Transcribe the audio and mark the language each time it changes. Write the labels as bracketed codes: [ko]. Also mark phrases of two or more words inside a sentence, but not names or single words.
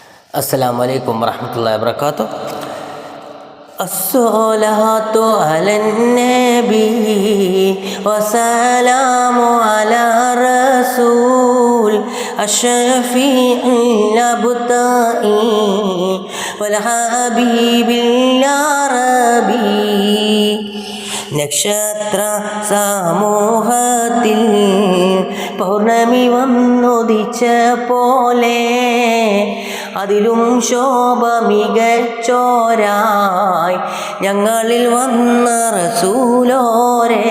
[ar] السلام عليكم ورحمة الله وبركاته. الصلاة على النبي وسلام على الرسول الشفيع الأبطائي والحبيب العربي. [ml] നക്ഷത്ര സമൂഹത്തിൽ പൗർണമി വന്നുദിച്ച പോലെ അതിലും ശോഭ മികച്ചോരായി ഞങ്ങളിൽ വന്ന റസൂലോരേ.